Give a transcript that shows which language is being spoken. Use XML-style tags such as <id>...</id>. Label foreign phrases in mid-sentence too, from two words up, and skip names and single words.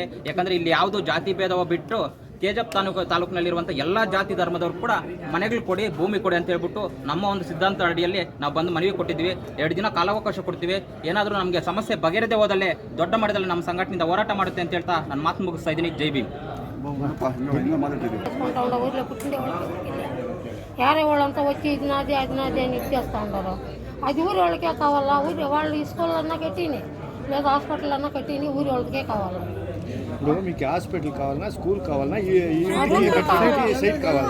<kn>ಯಾಕಂದರೆ ಇಲ್ಲಿ ಯಾವುದೂ ಜಾತಿ ಭೇದವ ಬಿಟ್ಟು KGF ತಾಲೂಕಿನಲ್ಲಿರುವಂಥ ಎಲ್ಲ ಜಾತಿ ಧರ್ಮದವ್ರು ಕೂಡ ಮನೆಗಳು ಕೊಡಿ, ಭೂಮಿ ಕೊಡಿ ಅಂತ ಹೇಳ್ಬಿಟ್ಟು ನಮ್ಮ ಒಂದು ಸಿದ್ಧಾಂತ ಅಡಿಯಲ್ಲಿ ನಾವು ಬಂದು ಮನವಿ ಕೊಟ್ಟಿದ್ವಿ. 2 ದಿನ ಕಾಲಾವಕಾಶ ಕೊಡ್ತೀವಿ. ಏನಾದರೂ ನಮಗೆ ಸಮಸ್ಯೆ ಬಗೆಹರದೆ ಹೋದಲ್ಲೇ ದೊಡ್ಡ ಮಟ್ಟದಲ್ಲಿ ನಮ್ಮ ಸಂಘಟನೆಯಿಂದ ಹೋರಾಟ ಮಾಡುತ್ತೆ ಅಂತ ಹೇಳ್ತಾ ನಾನು ಮಾತು ಮುಗಿಸ್ತಾ ಇದ್ದೀನಿ. ಜೈ ಭೀಮ್.</kn> <te>యారే వాళ్ళంతా వచ్చి ఇది నాది అని ఇచ్చేస్తూ ఉంటారు. అది ఊరి వాళ్ళకే కావాలా? ఊరి వాళ్ళు ఈ స్కూల్ అన్నా కట్టిని, లేదా హాస్పిటల్ అన్నా కట్టిని, ఊరి వాళ్ళకే కావాలా? ఇప్పుడు మీకు హాస్పిటల్ కావాలన్నా, స్కూల్ కావాలన్నా, సైట్ కావాలా?</te>